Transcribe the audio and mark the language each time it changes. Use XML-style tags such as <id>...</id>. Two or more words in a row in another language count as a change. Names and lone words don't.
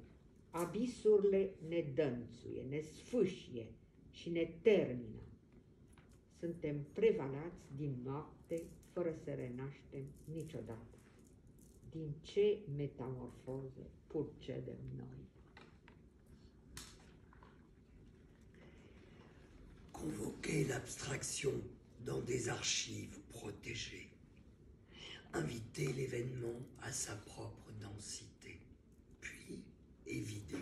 <ro>Abisurile ne dănțuie, ne sfâșie și ne termină. Suntem prevalați din noapte fără să renaștem niciodată. Din ce metamorfoze purcedem noi?</ro> <fr>Convoquer l'abstraction dans des archives protégées. Inviter l'événement à sa propre densité, puis évider.</fr>